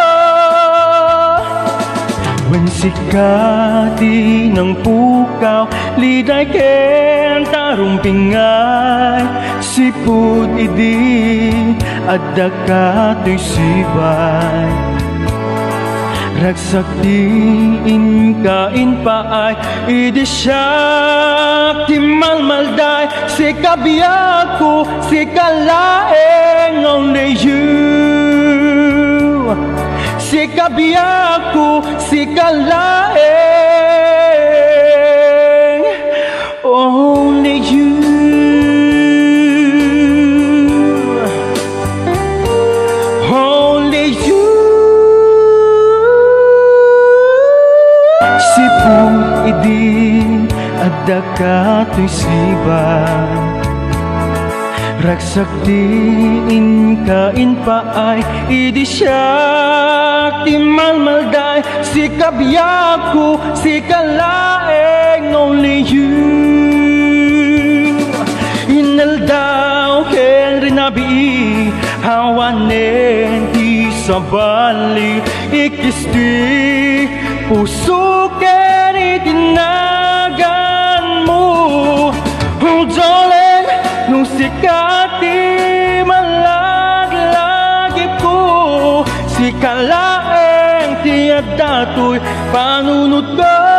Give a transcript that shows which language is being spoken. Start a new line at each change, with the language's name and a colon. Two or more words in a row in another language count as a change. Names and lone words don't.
Kankanaey: When sikati ng pukaw, liday ken tarong pingay, siput idi adda katoy sibay. Ragsak diin kain paay, idi siyak di malmalday, si kabiyaku, si kalaeng
English: only you.
Kankanaey: Si kabiyaku, si kalaeng
English: only you. Only you.
Kankanaey: Siput idi adda katoy sibay. Ragsak diin kain paay, idi siyak di malmalday, si kabiyaku, si kalaeng
English: only you.
Kankanaey: Inaldaw ken rinabi, hawanen di sabali, ikisti puso ken itinagan mo. Darling, nung sikati malaglagip ko, si kalaeng tiyad dato'y panunod ko.